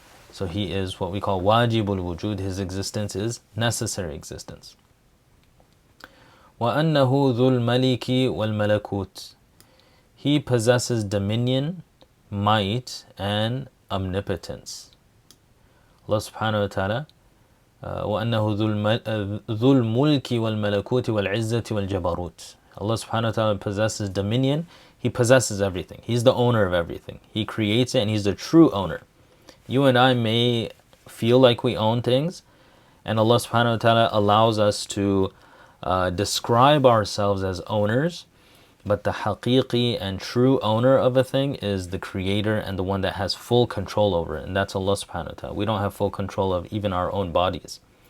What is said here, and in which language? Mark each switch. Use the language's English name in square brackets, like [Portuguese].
[English] So He is what we call wajibul wujud. His existence is necessary existence. [Arabic] وَأَنَّهُ ذُو الْمَلِكِ وَالْمَلَكُوتِ. [English] He possesses dominion, might, and omnipotence. [Arabic] Allah subhanahu wa ta'ala, وَأَنَّهُ ذُو الْمُلْكِ وَالْمَلَكُوتِ وَالْعِزَّةِ وَالْجَبَرُوتِ. [English] Allah subhanahu wa ta'ala possesses dominion. He possesses everything. He's the owner of everything. He creates it and He's the true owner. You and I may feel like we own things, and Allah subhanahu wa ta'ala allows us to describe ourselves as owners, but the haqiqi and true owner of a thing is the creator and the one that has full control over it, and that's Allah subhanahu wa ta'ala. We don't have full control of even our own bodies.